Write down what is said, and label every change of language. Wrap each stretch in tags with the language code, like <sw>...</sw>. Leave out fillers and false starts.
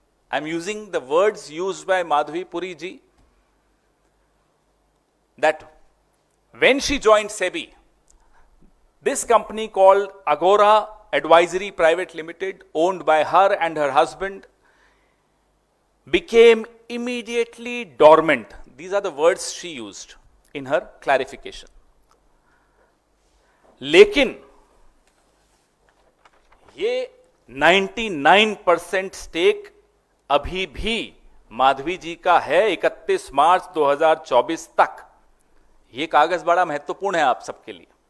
<en>I am using the words used by Madhabi Puri ji, that when she joined SEBI, this company called Agora Advisory Private Limited, owned by her and her husband, became immediately dormant. These are the words she used in her clarification.</en> <hi>लेकिन ये 99% stake अभी भी माधवी जी का है 31 मार्च 2024 तक। ये कागज बड़ा महत्वपूर्ण है आप सबके लिए।</hi>